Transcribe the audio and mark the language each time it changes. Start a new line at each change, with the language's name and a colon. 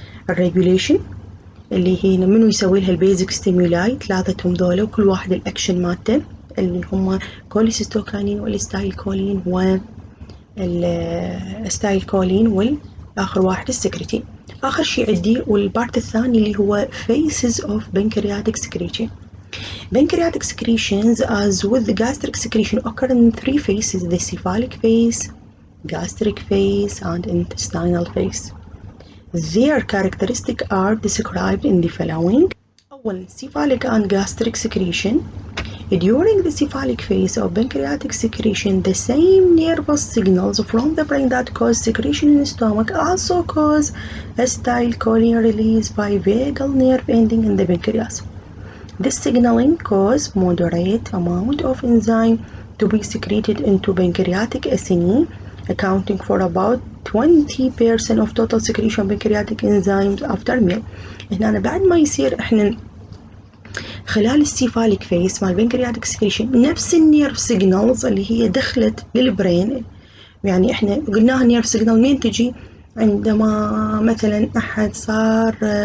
Arabic: الريجوليشن اللي هي منو يسوي لها البيزك ستيمولاي، ثلاثتهم ذولا وكل واحد الأكشن مالته اللي هم كوليسيستوكاينين والستايل كولين والستايل كولين والآخر واحد السكرتين. آخر شيء عندي والبارت الثاني اللي هو
English: phases of pancreatic secretion. Pancreatic secretions, as with the gastric secretion, occur in three phases: the cephalic phase, gastric phase, and intestinal phase. Their characteristics are described in the following. أولاً cephalic and gastric secretion. During the cephalic phase of pancreatic secretion, the same nervous signals from the brain that cause secretion in the stomach also cause acetylcholine release by vagal nerve ending in the pancreas. This signaling causes moderate amount of enzyme to be secreted into pancreatic acini, accounting for about 20% of total secretion of pancreatic enzymes after meal.
Arabic: هنا أنا بعد ما يصير إحنا خلال السيفاليك فيس مال pancreatic secretion نفس النيرف سيجنالز اللي هي دخلت للبرين، يعني إحنا قلناها النيرف سيجنال مين تجي عندما مثلا أحد صار